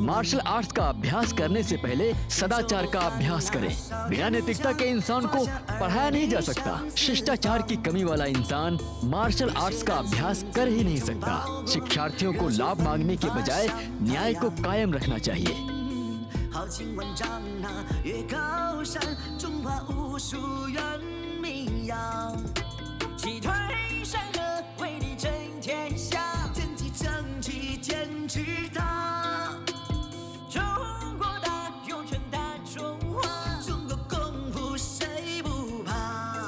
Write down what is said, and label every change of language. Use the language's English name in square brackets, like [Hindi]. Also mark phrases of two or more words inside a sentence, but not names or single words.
[English] martial arts [Hindi] का अभ्यास करने से पहले सदाचार का अभ्यास करें। बिना नैतिकता के इंसान को पढ़ाया नहीं जा सकता। शिष्टाचार की कमी वाला इंसान [English] martial arts [Hindi] का अभ्यास कर ही नहीं सकता। शिक्षार्थियों को लाभ मांगने के बजाय न्याय को कायम रखना चाहिए। [Chinese] 豪情万丈那越高山，中华武术远名扬。气推山河，为力争天下，天地正气坚持它。中国大，永远大中华，中国功夫谁不怕？